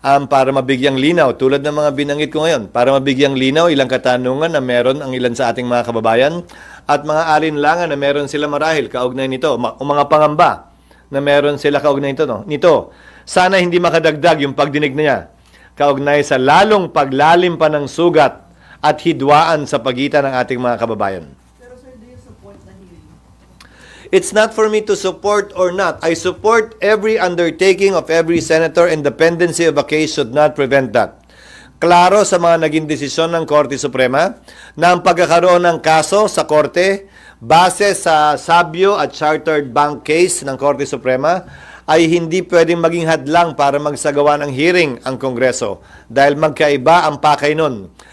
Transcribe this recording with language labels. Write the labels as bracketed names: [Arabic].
[Filipino] Para mabigyang linaw, tulad ng mga binanggit ko ngayon, para mabigyang linaw ilang katanungan na meron ang ilan sa ating mga kababayan at mga alinlangan na meron sila marahil kaugnay nito, o mga pangamba na meron sila kaugnay nito. Sana hindi makadagdag yung pagdinig na niya kaugnay sa lalong paglalim pa ng sugat at hidwaan sa pagitan ng ating mga kababayan. [English] It's not for me to support or not. I support every undertaking of every senator, and dependency of a case should not prevent that. [Filipino] Klaro sa mga naging desisyon ng Korte Suprema na ang pagkakaroon ng kaso sa Korte base sa Sabio at Chartered Bank case ng Korte Suprema ay hindi pwedeng maging hadlang para magsagawa ng hearing ang Kongreso dahil magkaiba ang pakay nun.